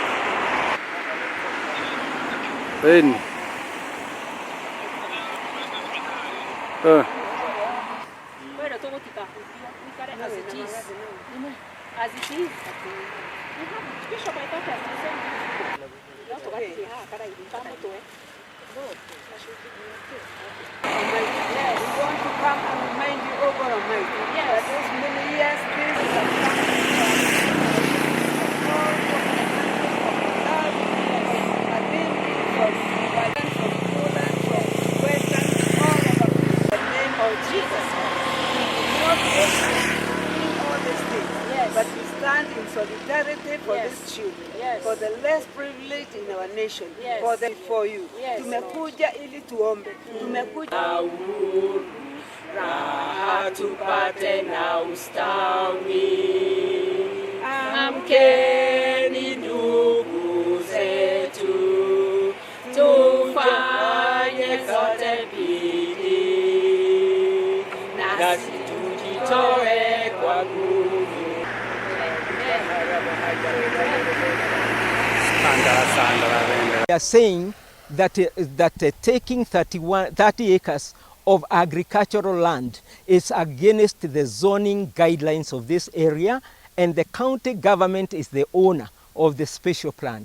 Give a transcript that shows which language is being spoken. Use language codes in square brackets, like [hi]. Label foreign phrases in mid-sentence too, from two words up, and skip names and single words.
[ki] Ĩni. Kwenda tũgũtika ikare [en] as it is. As it is. Bishop, I thought as you said. [ki] No, tũgathiĩ haha karaihu ka mũtwe. [en] No, that should be good. Yes, we want to come and remind you over a mic. Yes. That those many years things have come but we stand in solidarity for these children, for the less privileged in our nation, for you. [sw] Tumekuja ili tuombe. Tumekuja raha tupate na ustawi. Amkeni ndugu zetu, tufanye sote bidii, nasi tujitoe kwa nguvu. [en] They are saying that taking 30 acres of agricultural land is against the zoning guidelines of this area, and the county government is the owner of the special plan.